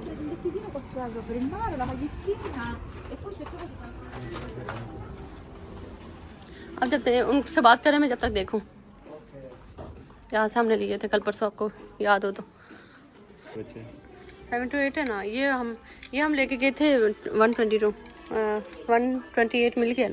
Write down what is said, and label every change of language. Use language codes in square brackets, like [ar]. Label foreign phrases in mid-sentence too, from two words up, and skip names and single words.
[it] vestitino potrò per il mare, la magliettina e poi cercavo di fare. [hi] अब जब उनसे बात करें मैं जब तक देखूं। यहाँ से हमने लिए थे कल परसों, आपको याद हो तो। 7 to 8 है ना, ये हम लेके गए थे 122 128 मिल गया ना।